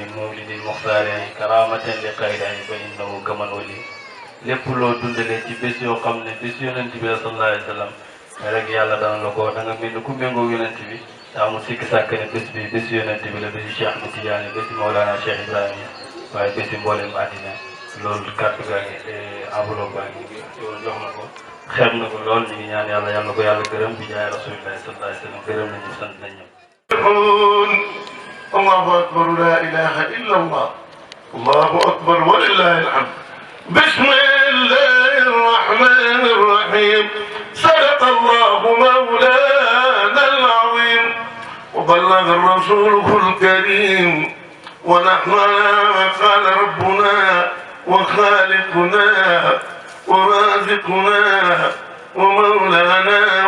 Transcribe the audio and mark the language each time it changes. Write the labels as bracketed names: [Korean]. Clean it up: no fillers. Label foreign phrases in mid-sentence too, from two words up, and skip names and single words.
[Arabic] مولد المختار كرامة لخير فإنه كمن ولي [Wolof] lépp loo dundalee ci bés yoo xam ne bés yonent bi la [Arabic] صلى الله عليه وسلم [Wolof] rek yàlla dana la ko da nga mel ni ku méngoo yonent bi te amul sikki sàkk ne bés bi bés yonent bi la bési Cheikh Ahmed Tidiane bési Mawlana Cheikh Ibrahima waaye bési mboolem àddina loolu kàddu gaa ngi enveloppe baa ngi jox na ko xeeb na ko lool ñu ngi ñaan yàlla yàlla ko yàlla gërëm bi jaay rasulillahi [Arabic] صلى الله عليه وسلم [Wolof] gërëm nañu sant nañ ñëpp [Arabic] الله أكبر لا إله إلا الله الله أكبر ولله الحمد بسم الله الرحمن الرحيم صدق الله مولانا العظيم وبلغ الرسول الكريم ونحن على ما قال ربنا وخالقنا ورازقنا ومولانا